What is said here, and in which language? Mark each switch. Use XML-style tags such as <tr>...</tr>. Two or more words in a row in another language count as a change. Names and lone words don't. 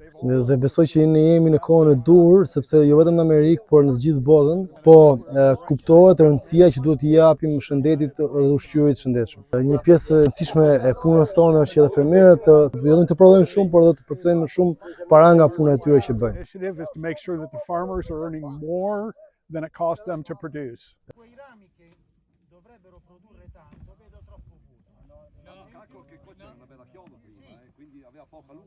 <sq>Dhe besoj që ne jemi në kohën e dur, sepse jo vetëm në Amerikë, por në të gjithë botën, po kuptohet rëndësia që duhet t'i japim shëndetit dhe ushqyerit të shëndetshëm. Një pjesë e rëndësishme e punës tonë është që edhe fermerët jo vetëm të prodhojnë shumë, por edhe të përfitojnë më shumë para nga puna e tyre që bëjnë.</sq> <en>Initiative is to make sure that the farmers are earning more than it costs them to produce.</en> <it>Quei rami che dovrebbero produrre tanto, vedo troppo vuoto. Calcolo che qua c'era una bella chioma prima, quindi aveva poca luce.</it>